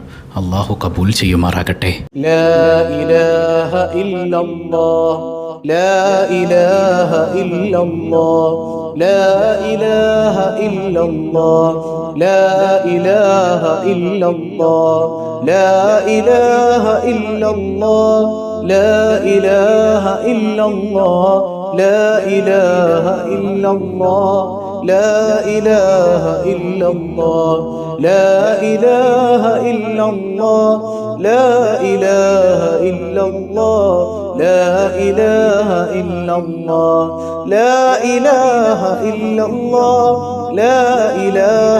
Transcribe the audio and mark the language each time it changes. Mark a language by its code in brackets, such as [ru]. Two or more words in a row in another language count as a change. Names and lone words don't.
[ml] അള്ളാഹു കബൂൽ ചെയ്യുമാറാകട്ടെ. [ar] لا إله إلا الله لا إله إلا الله لا إله إلا الله لا إله إلا الله لا إله إلا الله لا إله إلا الله لا إله إلا الله لا إله إلا الله لا إله إلا الله لا إله إلا الله لا إله إلا الله لا إله إلا الله لا إله